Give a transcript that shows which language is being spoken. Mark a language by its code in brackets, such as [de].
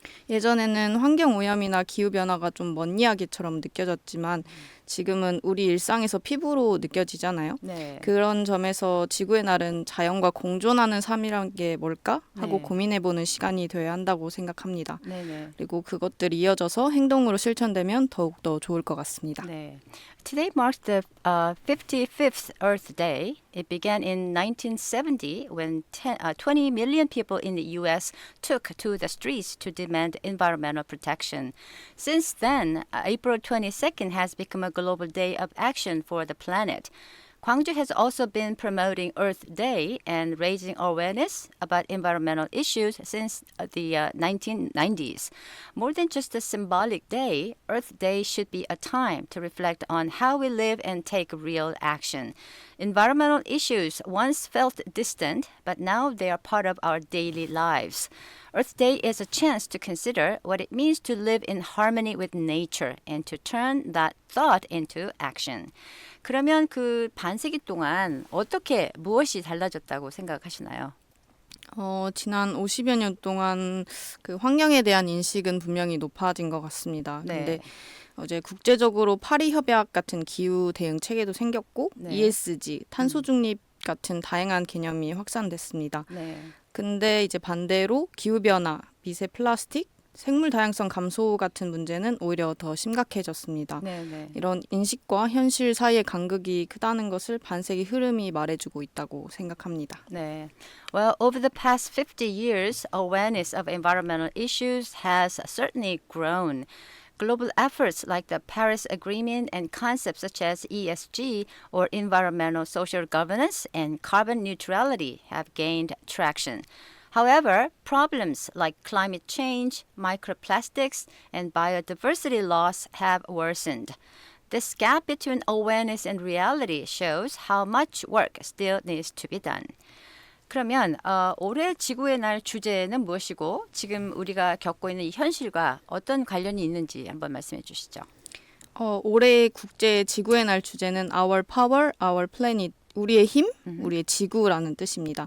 [ko] 예전에는 환경오염이나 기후변화가 좀 먼 이야기처럼 느껴졌지만 지금은 우리 일상에서 피부로 느껴지잖아요. 네. 그런 점에서 지구의 날은 자연과 공존하는 삶이란 게 뭘까 하고 네. 고민해보는 시간이 되어야 한다고 생각합니다. 네네. 그리고 그것들이 이어져서 행동으로 실천되면 더욱더 좋을 것 같습니다. [en] 네. Today marks the 55th Earth Day. It began in 1970 when 20 million people in the U.S. took to the streets to demand environmental protection. Since then, April 22nd has become a global day of action for the planet. Gwangju has also been promoting Earth Day and raising awareness about environmental issues since the 1990s. More than just a symbolic day, Earth Day should be a time to reflect on how we live and take real action. Environmental issues once felt distant, but now they are part of our daily lives. Earth Day is a chance to consider what it means to live in harmony with nature and to turn that thought into action. [ko] 그러면 그 반세기 동안 어떻게 무엇이 달라졌다고 생각하시나요? 지난 50여 년 동안 그 환경에 대한 인식은 분명히 높아진 것 같습니다. 네. 근데 이제 국제적으로 파리 협약 같은 기후 대응 체계도 생겼고 네. ESG, 탄소 중립 같은 다양한 개념이 확산됐습니다. 네. 근데 이제 반대로 기후 변화, 미세 플라스틱, 생물 다양성 감소 같은 문제는 오히려 더 심각해졌습니다. 네. 이런 인식과 현실 사이의 간극이 크다는 것을 반세기 흐름이 말해주고 있다고 생각합니다. 네. Well, over the past 50 years, awareness of environmental issues has certainly grown. Global efforts like the Paris Agreement and concepts such as ESG or environmental social governance and carbon neutrality have gained traction. However, problems like climate change, microplastics, and biodiversity loss have worsened. This gap between awareness and reality shows how much work still needs to be done. 그러면 올해 지구의 날 주제는 무엇이고 지금 우리가 겪고 있는 이 현실과 어떤 관련이 있는지 한번 말씀해 주시죠. 올해 국제 지구의 날 주제는 [en] Our Power, Our Planet. [ko] 우리의 힘, 우리의 지구라는 뜻입니다.